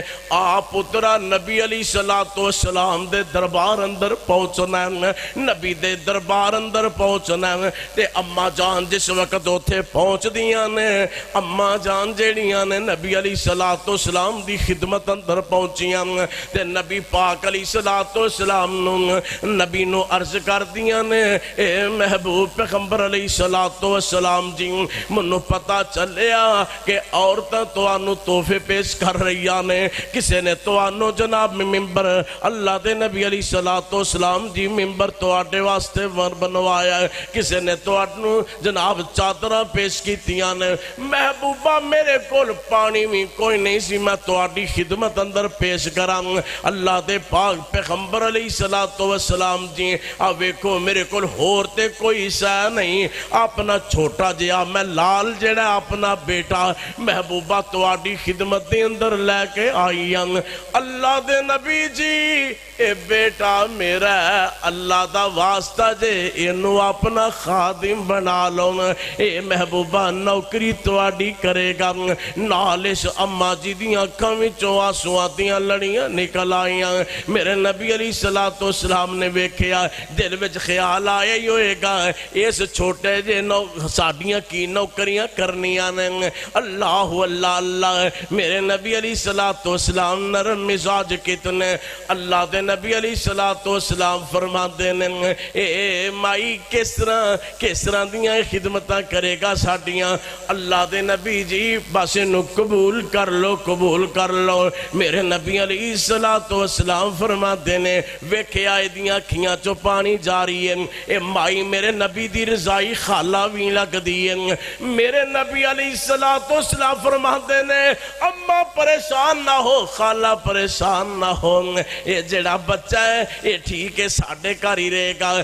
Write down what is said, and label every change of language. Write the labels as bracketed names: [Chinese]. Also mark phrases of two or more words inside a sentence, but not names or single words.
[Punjabi] پترا نبی علیہ السلام دے دربار اندر پہنچنا ہے، نبی دے دربار اندر پہنچنا ہے، تے اماں جان جس وقت ہوتے پہنچ دیاں نے، اماں جان جیڑیاں نے نبی علیہ السلام دی خدمت اندر پہنچیاں، تے نبی پاک علیہ السلام نبی نو عرض کر دیاں نے، اے محبوب پیغمبر علیہ السلام جی، منو پتا چلیا کہ عورتاں تو آنو تحفے پیش کر رہیاں نے، کسے نے نے توانو جناب ممبر اللہ دے نبی علیہ السلام جی ممبر تواڈے واسطے بنوایا ہے، کسے نے توانو جناب چادرہ پیش کیتیاں نے، محبوبہ میرے کول پانی بھی کوئی نہیں سی، میں تواڈی خدمت اندر پیش کراں۔ اللہ دے پاک پیغمبر علیہ السلام جی ویکھو میرے کول ہور تے کوئی شے نہیں، اپنا چھوٹا جہا میں لال جڑا اپنا بیٹا محبوبہ تواڈی خدمت دے اندر لے کے آئی ہوں۔ اللہ دے نبی جی اے بیٹا میرا ہے، اللہ دا واسطہ جے اینو اپنا خادم بنا لو، اے محبوبہ نوکری تواڈی کرے گا۔ نالش اما جی دیاں اکھاں وچوں آنسواں دیاں لڑیاں نکل آئیاں۔ میرے نبی علیہ السلام نے ویکھیا، دل وچ خیال آیا ہی ہوئے گا اس چھوٹے جے ساڈیاں کی نوکریاں کرنیاں نے۔ اللہ اللہ اللہ، میرے نبی علیہ السلام نرم مزاج کتنے، اللہ دے نبی علیہ السلام فرماندے نے اے مائی کس طرح دیاں خدمتاں کرے گا ساڈیاں؟ اللہ دے نبی جی بس انہوں قبول کر لو۔ میرے نبی علیہ السلام فرماندے نے ویکھیا ایدیاں اکھیاں چو پانی جاری ہے، اے مائی میرے نبی دی رضائی خالہ بھی لگ دی ہے۔ میرے نبی علیہ السلام فرماندے نے اما پریشان نہ ہو، خالہ پریشان نہ ہو، اے جڑا بچہ ہے اے ٹھیک ہے ساڈے گھر ہی رہے گا۔